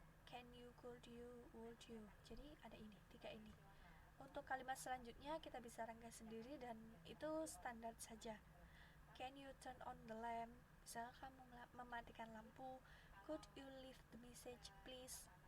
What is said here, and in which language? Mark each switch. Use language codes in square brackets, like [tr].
[en] Can you, could you, would you. [id] Jadi ada ini, 3 ini. Untuk kalimat selanjutnya kita bisa rangkai sendiri dan itu standar saja. [en] Can you turn on the lamp? [id] Misalnya kamu mematikan lampu. [en] Could you leave the message, please?